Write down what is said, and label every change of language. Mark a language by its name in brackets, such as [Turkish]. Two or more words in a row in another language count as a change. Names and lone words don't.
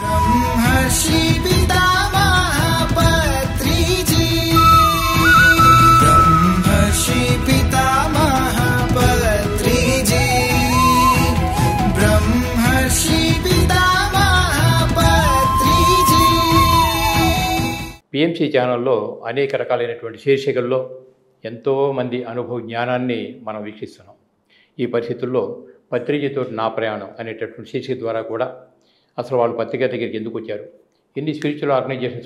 [Sanskrit] ब्रह्मर्षि पितामह पत्रिजी ब्रह्मर्षि पितामह पत्रिजी ब्रह्मर्षि पितामह पत्रिजी [Telugu] పిఎంసి ఛానల్లో అనేక రకాలైనటువంటి శీర్షికల్లో ఎంతో మంది అనుభవ జ్ఞానాన్ని మనం వీక్షిస్తున్నాం. ఈ పరిస్థితుల్లో పత్రిజీతో నా ప్రయాణం అనేటటువంటి శీర్షిక ద్వారా కూడా అసలు వాళ్ళు పత్రిక దగ్గరికి ఎందుకు వచ్చారు, ఎన్ని [English] spiritual organizations